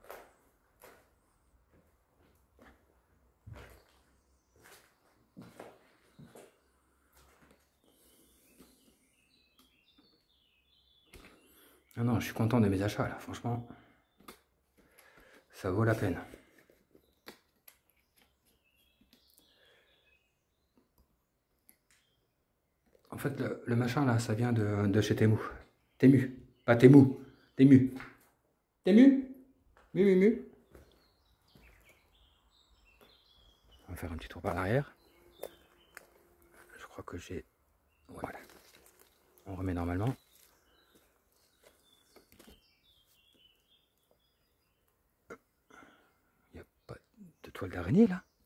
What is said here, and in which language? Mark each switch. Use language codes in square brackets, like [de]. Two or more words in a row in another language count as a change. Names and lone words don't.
[fr] Ah non, je suis content de mes achats là, franchement. Ça vaut la peine. En fait, le machin là, ça vient de chez Temu. Temu, pas Temu. Temu. Temu? Mu. On va faire un petit tour par l'arrière. Je crois que j'ai... Voilà. On remet normalement. Il n'y a pas de toile d'araignée là?